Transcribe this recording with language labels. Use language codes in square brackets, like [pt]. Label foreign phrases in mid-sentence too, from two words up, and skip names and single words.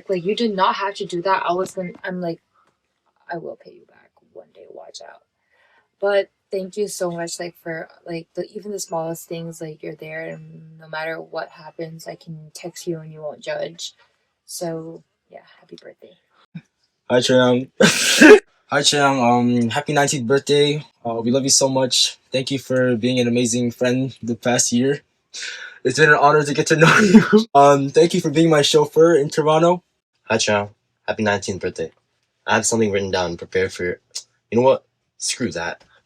[en] Like you did not have to do that. I'm like, I will pay you back one day. Watch out. But thank you so much, like for like even the smallest things. Like you're there, and no matter what happens, I can text you and you won't judge. So yeah, happy birthday. Hi Choeyang. Hi Choeyang. Happy 19th birthday. We love you so much. Thank you for being an amazing friend the past year. It's been an honor to get to know you. Thank you for being my chauffeur in Toronto. Hi Choeyang. Happy 19th birthday. I have something written down prepared for you. You know what? Screw that.